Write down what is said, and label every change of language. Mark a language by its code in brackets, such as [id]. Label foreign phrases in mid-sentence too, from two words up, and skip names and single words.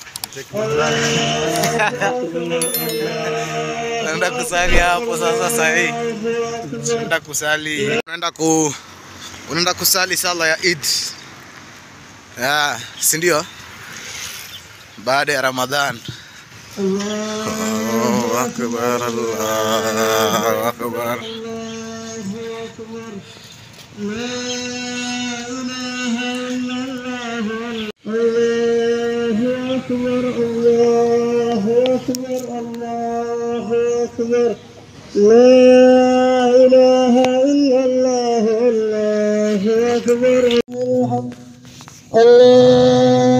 [sw] Naenda kusali hapo sasa sahi. Naenda kusali. Unaenda kusali sala ya Eid. Si ndio? Baada ya Ramadhan. [ar] الله أكبر، الله أكبر. لا إله إلا الله الله أكبر الله